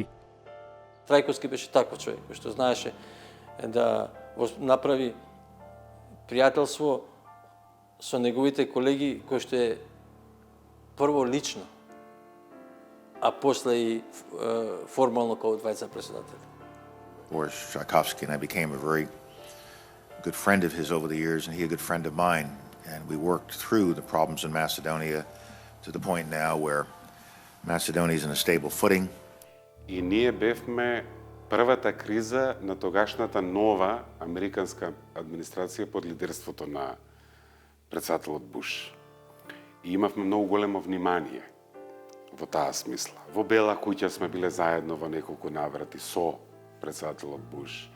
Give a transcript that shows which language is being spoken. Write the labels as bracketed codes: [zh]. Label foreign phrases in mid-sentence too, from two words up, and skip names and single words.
[mk] Трајковски беше таков човек кој што знаеше да направи пријателство со неговите колеги кој што е прво лично, а после и формално како двајца председатели. [en] Boris Tchaikovsky and I became a very good friend of his over the years, and he a good friend of mine. And we worked through the problems in Macedonia to the point now where Macedonia is in a stable footing. [mk] И ние бевме првата криза на тогашната нова американска администрација под лидерството на председателот Буш. И имавме многу големо внимание во таа смисла. Во Бела куќа сме биле заедно во неколку наврати со председателот Буш.